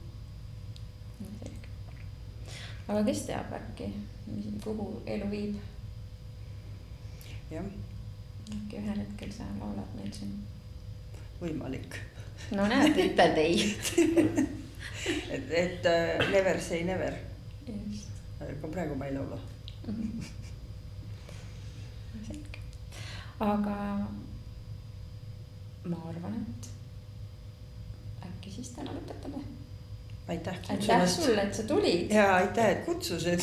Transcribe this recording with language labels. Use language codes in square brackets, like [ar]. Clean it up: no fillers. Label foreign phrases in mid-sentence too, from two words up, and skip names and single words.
[et] Aga kes teab äkki, kuhu elu viib? Jah. Äkki ühel hetkel sa laulad meil siin. Võimalik. No näed, ütled ei. [en] et never say never. [et] Just. Aga praegu ma ei laula. Selge. Aga ma arvan, et äkki siis täna lõpetame. Aitäh sulle, et sa tulid. Ja aitäh, et kutsusid.